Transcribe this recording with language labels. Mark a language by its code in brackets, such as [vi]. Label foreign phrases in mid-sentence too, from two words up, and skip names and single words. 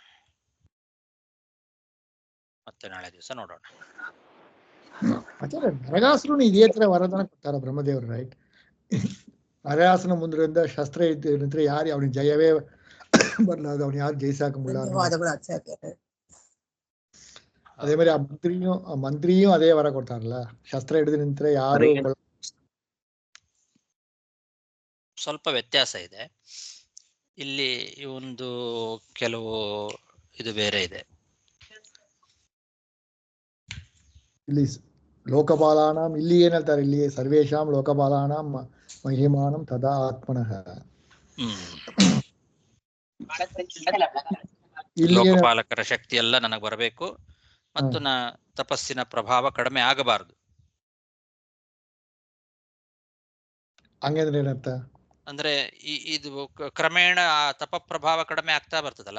[kn] ಮತ್ತೆ ನಾಳೆ ದಿವಸ ನೋಡೋಣ. ನರಗಾಸುರನು ಇದೇ ತರ ವರದಾನ ಕೊಡ್ತಾರ ಬ್ರಹ್ಮದೇವರು, ರೈಟ್? ನರಗಾಸುರನ ಮುಂದ್ರಿಂದ ಶಸ್ತ್ರ ಇದ್ದರೆ ಯಾರು ಅವನಿಗೆ ಜಯವೇ ಬರ್ಲಾದ, ಅವನು ಯಾರು ಜಯಿಸಾಕ ಮುಳ್ಳ. [ta] அதே மாதிரி [kn] ಮಂತ್ರಿಯೂ ಅದೇ ವರ ಕೊಡ್ತಾರಲ್ಲ, ಶಸ್ತ್ರ ಹಿಡಿದು ನಿಂತ್ರೆ ಯಾರು. ಸ್ವಲ್ಪ ವ್ಯತ್ಯಾಸ ಇದೆ ಇಲ್ಲಿ. ಒಂದು ಕೆಲವು ಇದು ಬೇರೆ ಇದೆ. ಇಲ್ಲಿ ಲೋಕಪಾಲಾನಾಂ, ಇಲ್ಲಿ ಏನ್ ಹೇಳ್ತಾರೆ, ಇಲ್ಲಿ [sa] ಸರ್ವೇಶಾಂ ಲೋಕಪಾಲಾನಾಂ ಮಹಿಮಾನಂ ತದಾ ಆತ್ಮನಃ. [kn] ಲೋಕಪಾಲಕರ ಶಕ್ತಿ ಎಲ್ಲ ನನಗೆ ಬರಬೇಕು ಮತ್ತು ತಪಸ್ಸಿನ ಪ್ರಭಾವ ಕಡಿಮೆ ಆಗಬಾರದು. ಹಂಗಂದ್ರೆ ಏನರ್ಥ? ಅಂದ್ರೆ ಇದು ಕ್ರಮೇಣ ತಪ ಪ್ರಭಾವ ಕಡಿಮೆ ಆಗ್ತಾ ಬರ್ತದಲ್ಲ,